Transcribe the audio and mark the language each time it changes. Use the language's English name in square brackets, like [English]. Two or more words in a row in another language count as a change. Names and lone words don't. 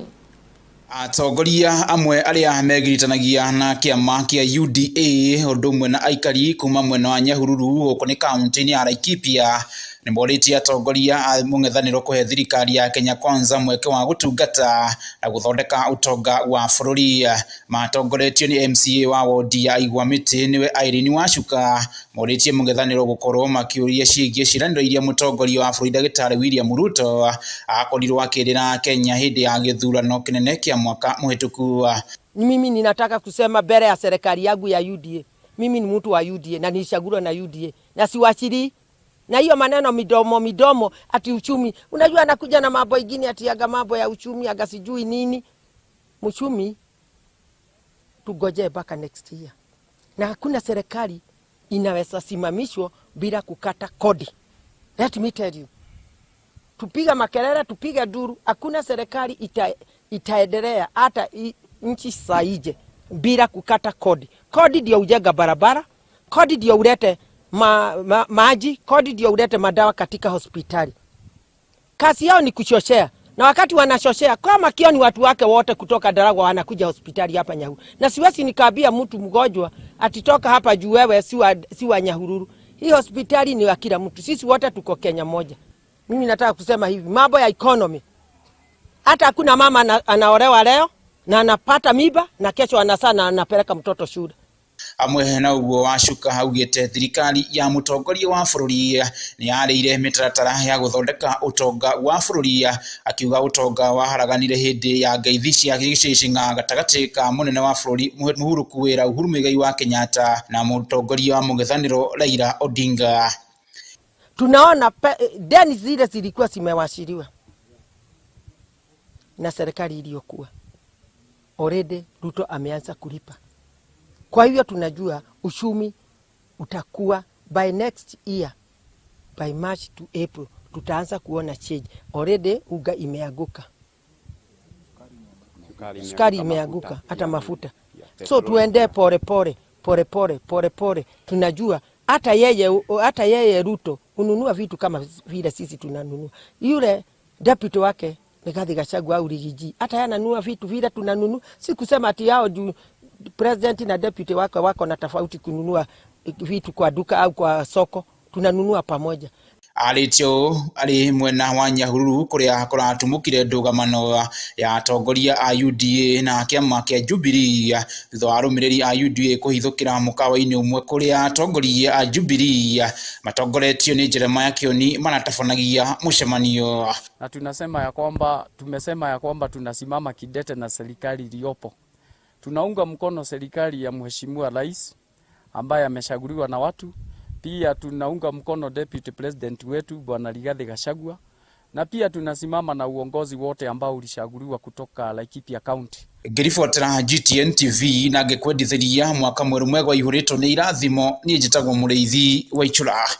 [Kikuyu] Atongoria amwe aria megiritanagia na kiama kia UDA odumwe na aikari kuma mwena wa Nyahururu guku ni kaunti-ini ya Laikipia ni morĩtie atongoria a mung'ethanĩro kuhe thirikari ya Kenya Kwanza mweke wa gutungata na guthondeka utonga wa bũrũri. Matongoretio ni MCA wa wodi ya Igwamiti niwe Irene Wacuka morĩtie mung'ethanĩro gukorwo makiũria ciĩgiĩ ciranĩro iria mutongoria wa bũrũri Daktari William Ruto akorirwo akĩrĩra Kenya hindi ya gĩthurano kĩnene kĩa mwaka muhituku. [Swahili] Mimi ninataka kusema mbele ya serikali yangu ya UDA, mimi ni mtu wa UDA na nilichaguliwa na UDA na siwachili na hiyo maneno midomo ati uchumi. Unajua anakuja na mambo mengine ati aga mambo ya uchumi aga sijui nini. Uchumi tugoje mpaka [English] next year. [Swahili] Na hakuna serikali inaweza simamishwa bila kukata kodi. [English] Let me tell you. [Swahili] Tupiga makelele, tupiga duru, hakuna serikali itaendelea hata nchi saije bila kukata kodi. Kodi ndio ujenga barabara, kodi ndio ulete maji, kodi ndio ulete madawa katika hospitali. Kazi yao ni kuchoshea. Na wakati wanashoshea kama Kioni watu wake wote kutoka Daragwa wanakuja hospitali hapa Nyahururu. Na siwezi nikaambia mtu mgonjwa atitoka hapa juu wewe si wa Nyahururu. Hii hospitali ni wa kila mtu. Sisi wote tuko Kenya moja. Mimi nataka kusema hivi, mambo ya economy. Hata hakuna mama anaolewa leo na anapata mimba na kesho anazaa na anapeleka mtoto shule. [Kikuyu] Amwe na uguo Wacuka augite thirikari ya mutongoria wa bũrũri ni yarĩire mitaratara ya guthondeka utonga wa bũrũri, akiuga utonga wa haraganire hindi ya ngeithi cia gĩcĩcĩng'a gatagati ka munene wa bũrũri Uhuru Muigai wa Kenyatta na mutongoria wa mung'ethanĩro Raila Odinga. [Swahili] Tunaona deni zile zilikuwa zimewashiriwa na serikali iliyokuwa. Already Ruto ameanza kulipa. Kwa hivyo tunajua uchumi utakuwa [English] by next year, by March to April, [Swahili] tutaanza kuona change. Already uga imeanguka. Sukari imeanguka, hata mafuta. So tuende pole pole. Tunajua hata yeye Ruto ununua vitu kama vile sisi tunanunua. Yule deputy wake Rigathi Gachagua au Rigiji hata yeye ananunua vitu vile tunanunua. Si kusema ati yao president na deputy wako na tofauti kununua vitu kwa duka au kwa soko, tunanunua pamoja. [Kikuyu] Alitio ali mwena wa Nyahururu kuria kuratumukire ndugamano ya atongoria a UDA na kiama kia Jubilee thutha wa arumiriri a UDA kuhithukira mukawa-ini umwe kuria atongoria a Jubilee matongoretio ni Njeri Kioni manatafanagia mucemanio. [Swahili] Na tumesema ya kwamba tunasimama kidete na serikali iliyopo. Tunaunga mkono serikali ya Mheshimiwa Rais ambaye amechaguliwa na watu, Pia tunaunga mkono [English] Deputy President [Swahili] wetu Bwana Rigathi Gachagua, na pia tunasimama na uongozi wote ambao ulishaguliwa kutoka Laikipia County. [Kikuyu] Ngiribotera GTN TV na ngekwendithiria mwaka mweru mwega ihurito ni irathimo ni njitagwo Mureithi wa Ichura.